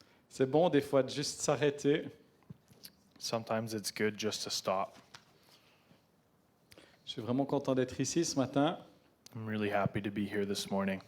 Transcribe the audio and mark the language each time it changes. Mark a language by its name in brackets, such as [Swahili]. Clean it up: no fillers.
[French] C'est bon des fois de juste s'arrêter. [English] Sometimes it's good just to stop. [French] Je suis vraiment content d'être ici ce matin. [English] I'm really happy to be here this morning.